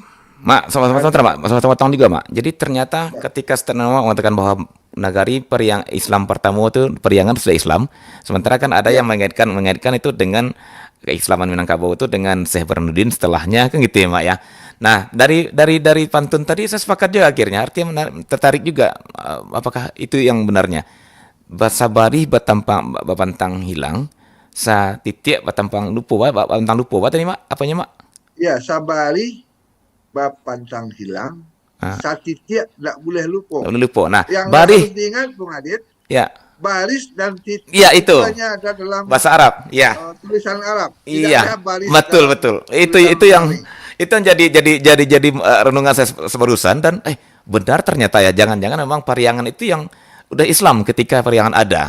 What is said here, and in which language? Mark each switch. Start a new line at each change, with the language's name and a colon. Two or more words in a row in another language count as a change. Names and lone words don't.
Indonesian: Mak, sama-sama potong juga, Mak. Jadi ternyata ketika Stenoma mengatakan bahwa nagari periang Islam pertama itu Periangan sudah Islam, sementara kan ada yang mengaitkan itu dengan keislaman Minangkabau itu dengan Syekh Burhanuddin setelahnya kan gitu ya, Mak ya. Nah, dari pantun tadi saya sepakat juga akhirnya, artinya tertarik juga apakah itu yang benarnya.
Minangkabau: Basabari bapantang hilang, sa titik batampang lupo, bapantang lupo, apa tadi, Mak?
Indonesian: Apanya, Mak?
Minangkabau: Ya, sabari bapantang hilang, satitiak tak boleh lupa.
Indonesian: Nah, yang bari harus diingat Bung Adit, ya. Baris dan titik itu hanya ada dalam bahasa Arab, ya. Tulisan Arab. Iya, baris betul. Itu yang jadi renungan saya sebarusan dan benar ternyata ya, jangan-jangan memang Pariangan itu yang udah Islam ketika Pariangan ada.